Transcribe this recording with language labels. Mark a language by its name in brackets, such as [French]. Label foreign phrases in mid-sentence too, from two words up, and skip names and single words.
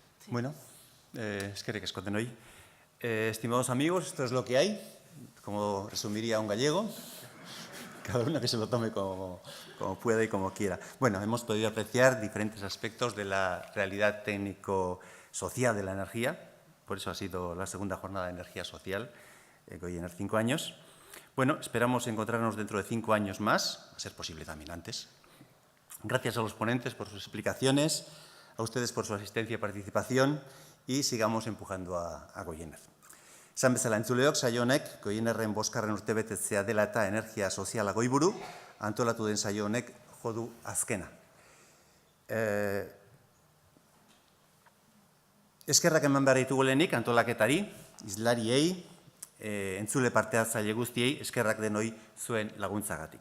[Basque] Bueno, eskerrik asko denoi. [Spanish] Estimados amigos, esto es lo que hay, como resumiría un gallego. Cada uno que se lo tome como pueda y como quiera. Bueno, hemos podido apreciar diferentes aspectos de la realidad técnico-social de la energía. Por eso ha sido la segunda jornada de energía social, Goiener 5 años. Bueno, esperamos encontrarnos dentro de 5 años más, a ser posible también antes. Gracias a los ponentes por sus explicaciones, a ustedes por su asistencia y participación, y sigamos empujando a Goiener. [Basque] Esan bezala entzuleok, saio honek Goienerren 5. urtebetetzea dela eta energia soziala goiburu, antolatu den saio honek jodu azkena. Eskerrak eman behar ditugu lehenik antolaketari, izlariei, entzule parte hartzaile guztiei, eskerrak denoi zuen laguntzagatik.